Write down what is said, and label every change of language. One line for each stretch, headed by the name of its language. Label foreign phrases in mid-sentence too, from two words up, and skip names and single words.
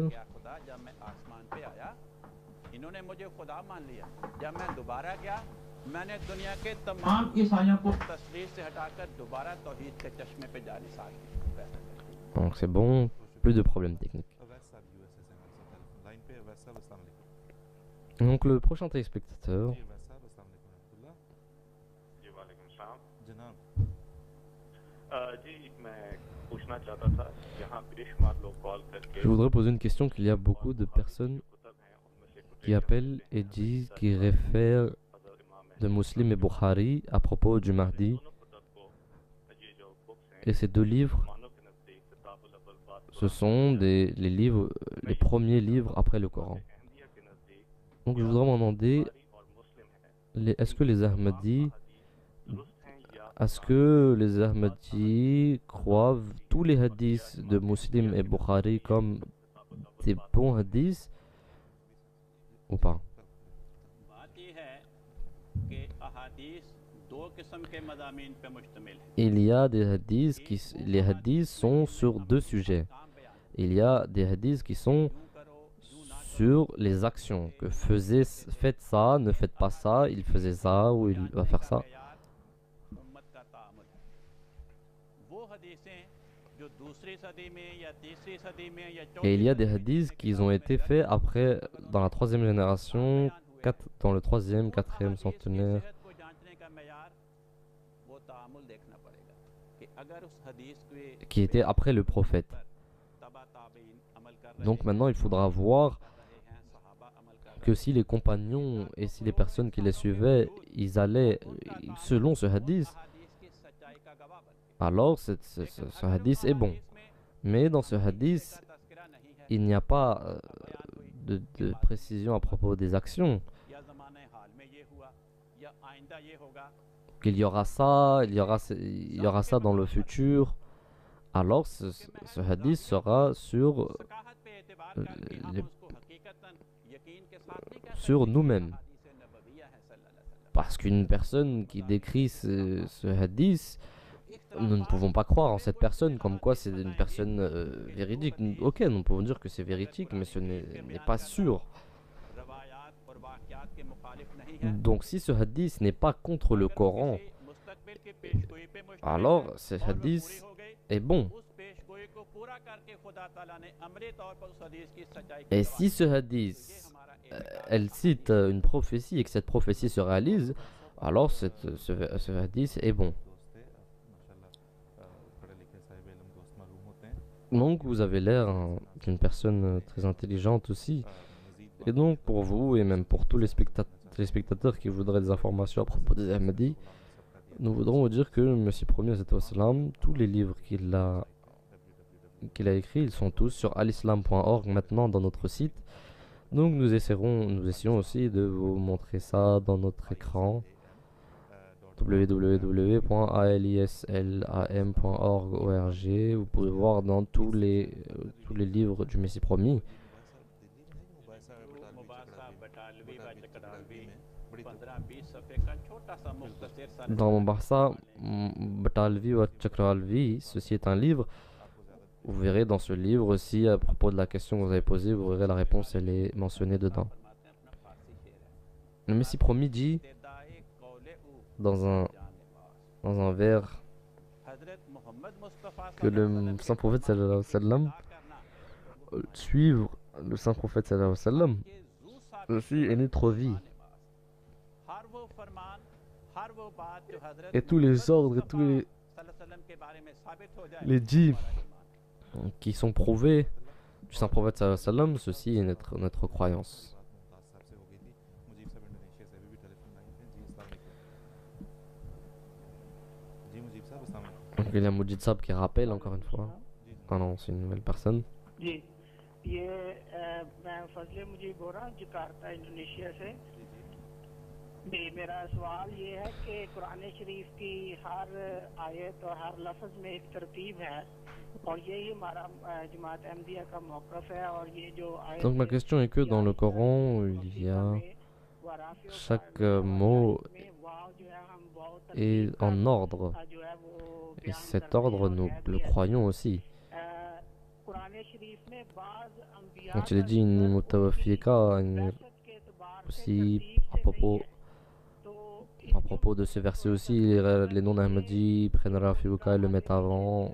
French: Donc c'est bon, plus de problèmes techniques. Donc le prochain téléspectateur,
Urdu: جی ویسا
Arabic: السلام عليكم رحمة الله جی وعلیکم السلام.
Urdu: जनाब جی میں پوچھنا چاہتا تھا، یہاں بے شمار لوگ کال کر کے
French: je voudrais poser une question qu'il y a beaucoup de personnes qui appellent et disent, qui réfèrent de Muslim et Bukhari à propos du Mahdi. Et ces deux livres, ce sont les livres, les premiers livres après le Coran. Donc je voudrais m'en demander, est-ce que les Ahmadis croient tous les hadiths de Muslim et Bukhari comme des bons hadiths ou pas?
Urdu: بات یہ ہے کہ احادیث دو قسم کے مضامین پہ مشتمل ہے.
French: Il y a des hadiths les hadiths sont sur deux sujets. Il y a des hadiths qui sont sur les actions, que faites ça, ne faites pas ça, il faisait ça ou il va faire ça.
Urdu: امت کا تعامل ہے. وہ حدیثیں جو دوسری صدی میں یا تیسری صدی میں یا
French: Et il y a des
Urdu: चौथी
French: hadiths qui ont été faits après, dans la troisième génération, dans le troisième, quatrième centenaire,
Urdu: صحت کو جانچنے کا معیار وہ تعامل دیکھنا پڑے گا کہ اگر اس حدیث کے
French: qui étaient après le prophète.
Urdu: تبع تابعین عمل کر رہے
French: Donc maintenant, il faudra voir
Urdu: ہیں، صحابہ عمل کر رہے
French: que si les compagnons et si les personnes qui les suivaient, ils allaient selon ce hadith,
Urdu: ہیں، حدیث کی سچائی کا گواہ بن
French: alors ce hadith est bon. Mais dans ce hadith,
Urdu: تذکرہ نہیں ہے
French: il n'y a pas de précision à propos des actions.
Urdu: یا زمانہ حال میں یہ ہوا یا آئندہ یہ ہوگا.
French: Qu'il y aura ça, il y aura ça dans le futur. Alors ce hadith sera sur,
Urdu: ثقاہت پہ اعتبار کر کے ہم
French: les-
Urdu: اس کو حقیقتاً یقین کے ساتھ نہیں کہہ
French: sur
Urdu: सकते।
French: nous-mêmes.
Urdu: حدیث نبویہ ہے
Arabic: صلى الله عليه وسلم.
French: Parce qu'une personne qui décrit ce hadith, nous ne pouvons pas croire en cette personne comme quoi c'est une personne véridique. Ok, nous pouvons dire que c'est véridique, mais ce n'est pas sûr.
Urdu: روایات اور واقعات کے مخالف نہیں ہے.
French: Donc si ce hadith n'est pas contre le Coran,
Urdu: مستقبل کی پیشگوئی پہ مشتمل
French: alors
Urdu: है
French: ce
Urdu: اور وہ
French: hadith
Urdu: پوری ہو گئی.
French: est bon.
Urdu: اس پیشگوئی کو پورا کر کے خدا تعالیٰ نے عملی طور پر اس حدیث کی سچائی کی
French: Et
Urdu: गवाही
French: si ce
Urdu: दी।
French: hadith,
Urdu: یہ ہمارا اعتقاد
French: elle cite une prophétie et que cette prophétie se réalise, alors ce hadith est bon.
Urdu: دوست تھے ماشاءاللہ پڑھے لکھے صاحب علم دوست معلوم ہوتے ہیں
French: Donc vous avez l'air d'une personne très intelligente aussi.
Urdu: मजीद
French: Et donc pour vous et même pour tous les téléspectateurs qui voudraient des informations à propos des Ahmadis, nous voudrons vous dire que Messie Premier, tous les livres qu'il a écrits, ils sont tous sur alislam.org maintenant dans notre site. Donc nous essayons aussi de vous montrer ça dans notre écran www.alislam.org. Vous pouvez voir dans tous les livres du Messie Promis.
Urdu: مباحثہ بٹالوی و چکڑالوی 15-20 صفحے کا چھوٹا سا مختصر سا
French: Dans Mombasa, Batalvi ou Chakralvi, ceci est un livre. Vous verrez dans ce livre aussi, à propos de la question que vous avez posée, vous verrez la réponse, elle est mentionnée dedans.
Urdu: فرماتے ہیں اپنا فارسی شعر ہے.
French: Le Messie Promis dit
Persian: ابتدای قول او
French: dans un vers
Urdu: हज़रत मोहम्मद मुस्तफ़ा
French: que le saint prophète
Arabic: صلى الله عليه وسلم,
French: suivre le saint prophète
Arabic: صلى الله عليه وسلم,
French: ceci est notre vie. Et tous les ordres et tous les dits qui sont prouvés du saint prophète
Arabic: صلى الله عليه وسلم,
French: ceci est notre croyance. Donc il y a Moujid Sab qui rappelle encore une fois. Ah non, c'est une nouvelle personne.
Urdu: جی یہ میں فضلے مجھے بول رہا ہوں جکارتہ انڈونیشیا سے. جی میرا سوال یہ ہے کہ قرآن شریف کی ہر آیت اور ہر لفظ میں ایک ترتیب ہے اور یہی ہمارا جماعت احمدیہ کا موقف ہے اور یہ جو آیت
French: Donc ma question est que dans le Coran, il y a chaque mot est en ordre. Et cet ordre, nous le croyons aussi. Quand il est dit
Arabic: إني متوفيك,
French: aussi à propos de ce verset aussi, les noms d'Ahmadi prennent Rafiuka et le mettent avant.